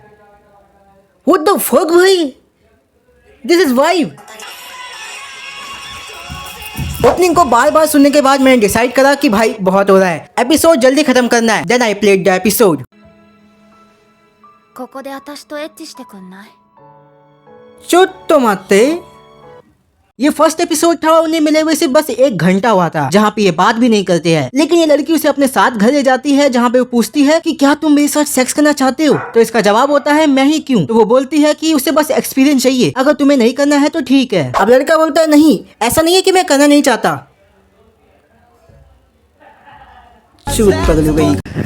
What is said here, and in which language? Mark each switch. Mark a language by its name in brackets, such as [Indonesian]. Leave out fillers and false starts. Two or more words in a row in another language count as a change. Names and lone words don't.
[English] what the fuck भाई, this is vibe. [Hindi] ओपनिंग को बार बार सुनने के बाद मैंने डिसाइड करा कि भाई बहुत हो रहा है, एपिसोड जल्दी खत्म करना है। [English] Then I played the episode. [Japanese] ここで私とエッチしてくんない? ちょっと待って, [Hindi] ये फर्स्ट एपिसोड था, उन्हें मिले हुए सिर्फ बस 1 घंटा हुआ था, जहाँ पे ये बात भी नहीं करते हैं। लेकिन ये लड़की उसे अपने साथ घर ले जाती है, जहाँ पे वो पूछती है कि क्या तुम मेरे साथ सेक्स करना चाहते हो? तो इसका जवाब होता है मैं ही क्यों। तो वो बोलती है कि उसे बस एक्सपीरियंस चाहिए, अगर तुम्हें नहीं करना है तो ठीक है। अब लड़का बोलता है नहीं, ऐसा नहीं है कि मैं करना नहीं चाहता। शूट कर लो गई।